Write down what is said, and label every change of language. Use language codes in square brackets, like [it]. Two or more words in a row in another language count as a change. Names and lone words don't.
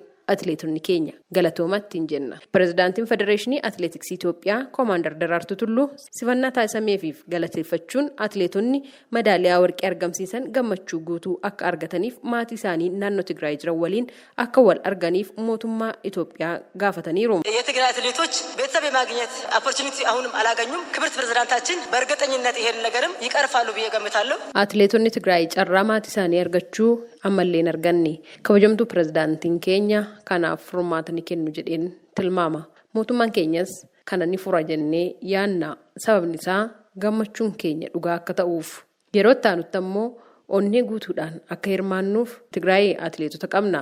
[om] Atileetonni keenya galatoomatti hin jenna. Pirezidaantiin Federeeshinii Atileetiksii Itoophiyaa Koomaandar Daraartuu Tulluu simannaa taasisameefiif galateeffachuun atileetonni madaaliyaa warqii argamsiisan gammachuu guutuu akka argataniif maatii isaanii naannoo Tigraay jiran waliin akka wal arganiif mootummaa Itoophiyaa gaafataniiru. [am] የትግራይ አትሌቶች ቤተሰብ የማግኘት ኦፖርቹኒቲ አሁንም አላገኙም። ክብርት ፕሬዝዳንታችን በእርግጠኝነት ይሄን ነገርም ይቀርፋሉ ብዬ ገምታለሁ። [om] Atileetonni Tigraay carraa maatii isaanii argachuu ammallee hin arganne. Kabajamtuu pirezidaantiin keenya kanaaf furmaata ni kennu jedheen tilmaama. Mootummaan keenyas kana ni fura jennee yaanna. Sababni isaa gammachuun keenya dhugaa akka ta'uuf. Yeroo itti aanutti ammoo onnee guutuudhaan akka hirmaannuuf Tigraay atileetota qabna.